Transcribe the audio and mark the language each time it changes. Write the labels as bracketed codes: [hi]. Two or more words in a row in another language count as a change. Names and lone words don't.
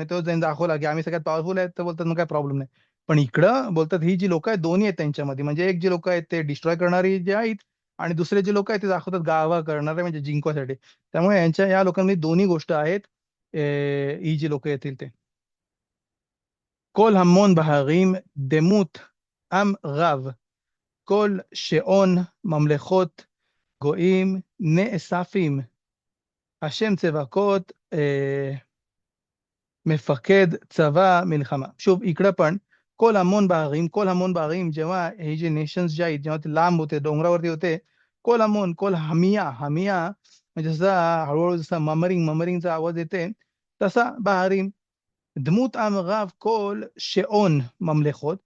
[mr] म्हणजे तो त्यांनी दाखवला की आम्ही सगळ्यात पॉवरफुल आहेत, तर बोलतात मग काय प्रॉब्लेम नाही. पण इकडं बोलतात ही जी लोक आहेत दोन्ही आहेत त्यांच्यामध्ये, म्हणजे एक जी लोक आहेत ते डिस्ट्रॉय करणारी जे आहेत आणि दुसरे जे लोक आहेत ते दाखवतात गावा करणारे म्हणजे जिंकवासाठी. त्यामुळे यांच्या या लोकांमध्ये दोन्ही गोष्ट आहेत. ही जी लोक येतील ते [he] כל המון בהרים דמות עם רב, כל שעון ממלכות גויים נאספים, השם צבקות מפקד צבא מלחמה. שוב, [mr] इकडं पण [he] קול המון בהרים [mr] जेव्हा हे जे नेशन्स जे आहेत जेव्हा ते लांब होते डोंगरावरती होते, [he] קול המון קול המייה המייה [mr] म्हणजे जसा हळूहळू जसा ममरिंगचा आवाज येते तसा [he] בהרים דמות עם רב קול שאון ממלכות.